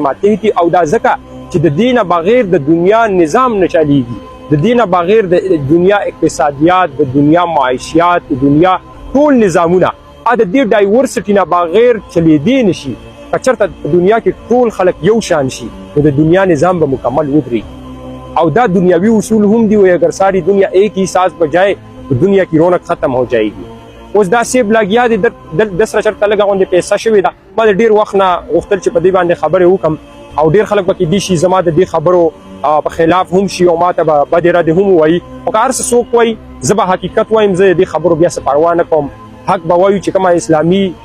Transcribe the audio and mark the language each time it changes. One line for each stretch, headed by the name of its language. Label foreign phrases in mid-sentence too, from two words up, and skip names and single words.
Pashto: ماتح دي او دا ځکه چې د دې نه بغیر د دنیا نظام نه چلیږي د دې نه بغیر د دنیا اقتصادیات د دنیا معاشیات د دنیا ټول نظامونه د دې ډایورسټي نه بغیر چلیدی نشي که چېرته په دنیا کې ټول خلک یو شان شي نو د دنیا نظام به مکمل ودرېږي او دا دنیاوی اصول هم دی و
Urdu: اگر ساری دنیا ایک ہی ساز بجائے تو دنیا کی رونق ختم ہو جائے گی
Pashto: اوس دا سیب لګیا دی د سره چېرته لږه غوندې پیسه شوې ده ما د ډېر وخت نه غوښتل چې په دې باندې خبرې وکړم او ډېر خلک پکې دي شي زما د دې خبرو په خلاف هم شي او ما ته به بدې ردې هم ووایي خو که هر څه څوک وایي زه به حقیقت وایم زه د دې خبرو بیا څه پروا نه کوم حق به وایو چې کومه اسلامي